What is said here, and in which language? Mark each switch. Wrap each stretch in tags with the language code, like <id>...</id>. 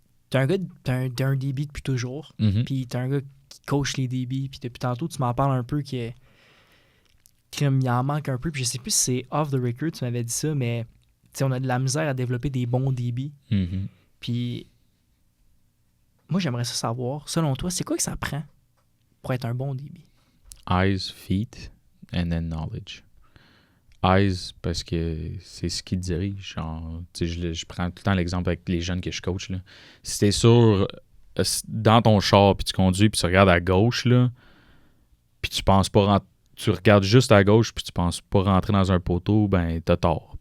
<fr>T'as un DB depuis toujours, puis t'as un gars qui coach les DB, puis depuis tantôt, tu m'en parles un peu qu'il en manque un peu, puis je sais plus si c'est</fr> <en>off the record,</en> <fr>tu m'avais dit ça, mais on a de la misère à développer des bons DB. Puis moi, j'aimerais ça savoir, selon toi, c'est quoi que ça prend pour être un bon DB?</fr> <en>Eyes, feet, and then knowledge.</en> <fr>Eyes, parce que c'est ce qui te dirige. Genre, je prends tout le temps l'exemple avec les jeunes que je coach. Là. Si t'es dans ton char, puis tu conduis, puis tu regardes à gauche, là, puis tu penses pas tu regardes juste à gauche, puis tu penses pas rentrer dans un poteau, ben t'as tort.</fr>